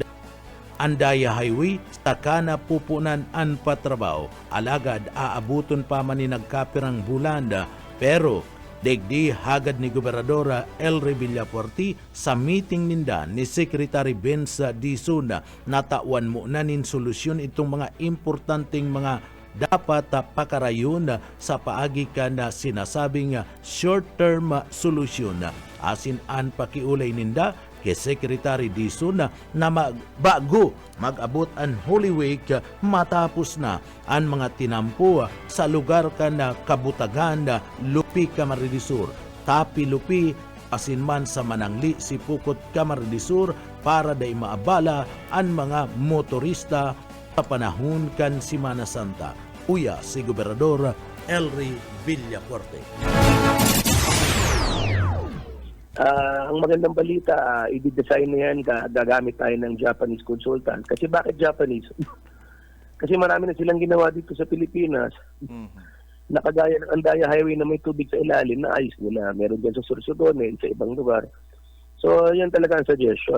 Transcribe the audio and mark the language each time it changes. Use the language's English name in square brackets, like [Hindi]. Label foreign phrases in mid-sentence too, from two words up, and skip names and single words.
[Bikol] Andaya Highway sa kana pupunan an patrabaho alagad aabuton pa man ni nagkapirang bulan pero degdi hagad ni Gobernador Ray Villafuerte sa meeting ninda ni Secretary Vince Dizon natawan mo na nin solusyon itong mga importanteng mga dapat pakarayon sa paagi ka na sinasabing [English] short-term solution. [Bikol] Asin an pakiulay ninda kay Secretary Dizon na bago mag-abot ang Holy Week matapos na ang mga tinampo sa lugar ka na Kabutagan, Lupi, Camarines Sur. Tapi Lupi, asinman sa Manangli, Sipukot, Camarines Sur para day maabala ang mga motorista sa panahon kan Semana Santa. Uya si Gobernador Elry Villafuerte. [Filipino] Ang magandang balita, i-design na yan, gagamit tayo ng Japanese consultant. Kasi bakit Japanese? Kasi marami na silang ginawa dito sa Pilipinas. Nakagaya ng Andaya Highway na may tubig sa ilalim, naayos nila. Meron dyan sa Sorsogon, sa ibang lugar. So, yan talaga ang suggestion.